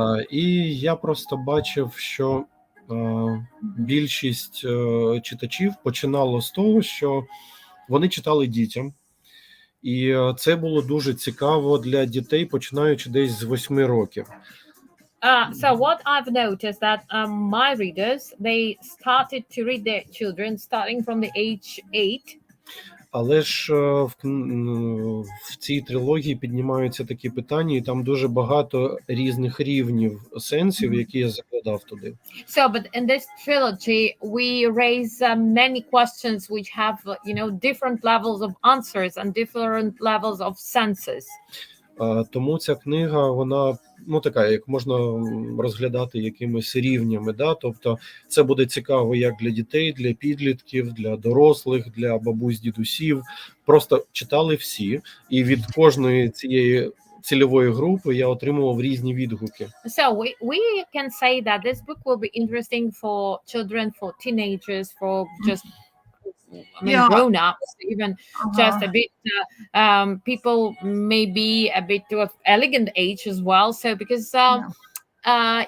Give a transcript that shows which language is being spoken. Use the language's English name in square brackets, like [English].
[Ukrainian] І я просто бачив, що більшість читачів починало з того, що вони читали дітям. І це було дуже цікаво для дітей, починаючи десь з 8 років. [English] So what I've noticed that my readers, they started to read their children starting from the age 8. [Ukrainian] Але ж в цій трилогії піднімаються такі питання, і там дуже багато різних рівнів сенсів, які я закладав туди. [English] So, but in this trilogy, we raise many questions which have, different levels of answers and different levels of senses. [Ukrainian] Тому ця книга, вона, така, як можна розглядати якимись рівнями, да? Тобто це буде цікаво як для дітей, для підлітків, для дорослих, для бабусь, дідусів. Просто читали всі, і від кожної цієї цільової групи я отримував різні відгуки. [English] So we can say that this book will be interesting for children, for teenagers, for just I mean, Yeah. grown ups, even just Uh-huh. a bit people maybe a bit of elegant age as well. So because Yeah.